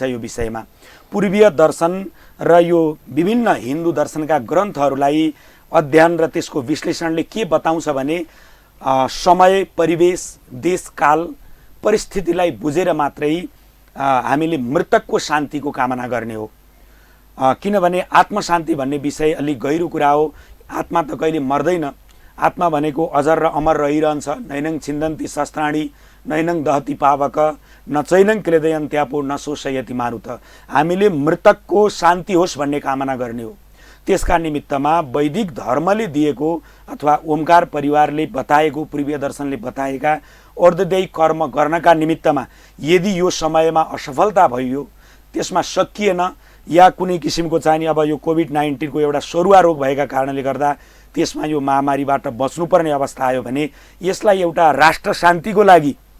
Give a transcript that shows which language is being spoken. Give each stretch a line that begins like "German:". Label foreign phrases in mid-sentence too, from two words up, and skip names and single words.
Nepali: यो विषयमा पूर्वीय दर्शन र यो विभिन्न हिन्दू दर्शनका ग्रन्थहरूलाई अध्ययन र त्यसको विश्लेषणले के बताउँछ भने समय, परिवेश, देशकाल, परिस्थितिलाई बुझेर मात्रै हामीले मृतकको शान्तिको कामना गर्ने हो। किनभने आत्मशान्ति भन्ने विषय अलिक गहिरो कुरा हो। आत्मा त कहिले मर्दैन। आत्मा भनेको अजर र अमर रहिरहन्छ।
Sanskrit: नैनङ छिन्दन्ति शस्त्राणी नैनङ दहति पावक न चैनङ क्लेदयन्त्यापो न शोषयति मारुत।
Nepali: हामीले मृतकको शान्ति होस् भन्ने कामना गर्ने हो। त्यसका निमित्तमा वैदिक धर्मले दिएको अथवा ओमकार परिवारले बताएको, पूर्वीय दर्शनले बताएका और्दैनिक कर्म गर्नका निमित्तमा यदि यो समयमा असफलता भयो, त्यसमा सकिएन या कुनै किसिमको चाहिँ अब यो कोभिड-19 को एउटा सरुवा रोग भएका कारणले गर्दा त्यसमा यो महामारीबाट बच्नुपर्ने अवस्था आयो भने यसलाई एउटा राष्ट्र शान्तिको लागि